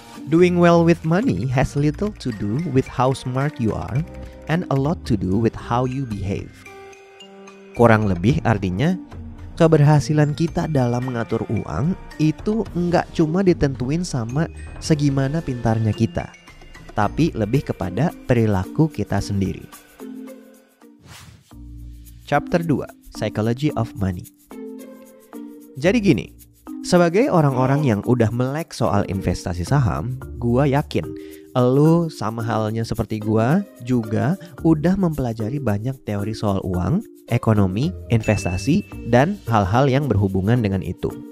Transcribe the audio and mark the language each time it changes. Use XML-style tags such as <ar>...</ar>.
<en>Doing well with money has little to do with how smart you are and a lot to do with how you behave.</en> <id>Kurang lebih artinya, keberhasilan kita dalam mengatur uang itu nggak cuma ditentuin sama segimana pintarnya kita, tapi lebih kepada perilaku kita sendiri.</id> <en>Chapter 2, Psychology of Money.</en> <id>Jadi gini, sebagai orang-orang yang udah melek soal investasi saham, gua yakin elu sama halnya seperti gua juga udah mempelajari banyak teori soal uang, ekonomi, investasi, dan hal-hal yang berhubungan dengan itu.</id>